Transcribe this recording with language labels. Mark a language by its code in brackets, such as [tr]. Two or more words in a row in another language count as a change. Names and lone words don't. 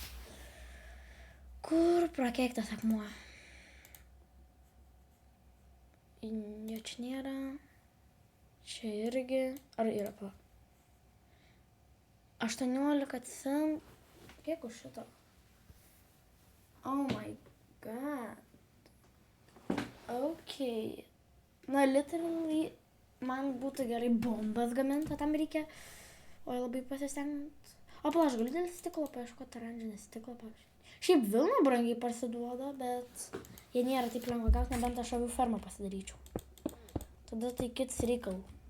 [lt] Kur prakeiktas akmuo? Jo čia nėra. Čia irgi. Ar yra pa? 18 centų. Kiek už šito? [en] Oh my god. Okay. Na, literally, [lt] man būtų gerai bombas gaminti, tam reikia. Oi, labai pasistengt. O, pala, aš galiu dėl stiklo paieškoti oranžinį stiklą, pavyzdžiui. Šiaip Vilna brangiai parsiduoda, bet jie nėra taip lengva gauti, nebent aš avių fermą pasidaryčiau. Tada tai kits reikalų.